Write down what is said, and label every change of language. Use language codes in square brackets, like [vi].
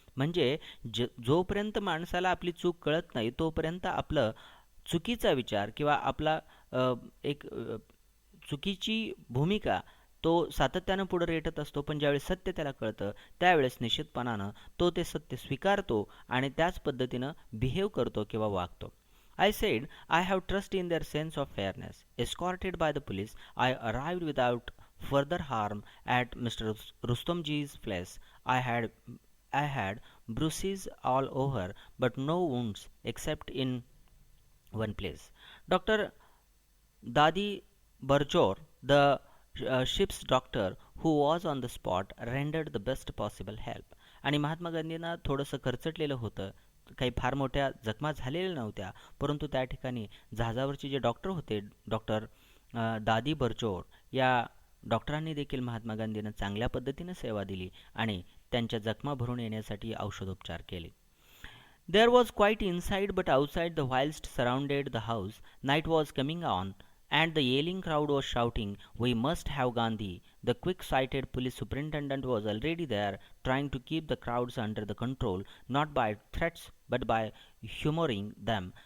[mr] म्हणजे जोपर्यंत माणसाला आपली चूक कळत नाही तोपर्यंत आपलं चुकीचा विचार किंवा आपला एक चुकीची भूमिका तो सातत्यानं पुढे रेटत असतो. पण ज्यावेळेस सत्य त्याला कळतं त्यावेळेस निश्चितपणानं तो ते सत्य स्वीकारतो आणि त्याच पद्धतीनं बिहेव करतो किंवा वागतो. [en] I said, I have trust in their sense of fairness. Escorted by the police, I arrived without further harm at Mr. Rustomji's place. I had bruises all over, but no wounds except in one place. Dr. Dadi Barjor, the ship's doctor who was on the spot, rendered the best possible help. [mr] आणि महात्मा गांधींना थोडंसं खरचटलेलं होतं, काही फार मोठ्या जखमा झालेल्या नव्हत्या, परंतु त्या ठिकाणी जहाजावरचे जे डॉक्टर होते, डॉक्टर दादी बर्चोर, या डॉक्टरांनी देखील महात्मा गांधींना चांगल्या पद्धतीने सेवा दिली आणि त्यांच्या जखमा भरून येण्यासाठी औषधोपचार केले. [en] There was quiet inside but outside the whilst surrounded the house. Night was coming on and the yelling crowd was shouting, "We must have Gandhi." The quick-sighted police superintendent was already there, trying to keep the crowds under the control, not by threats but by humoring them.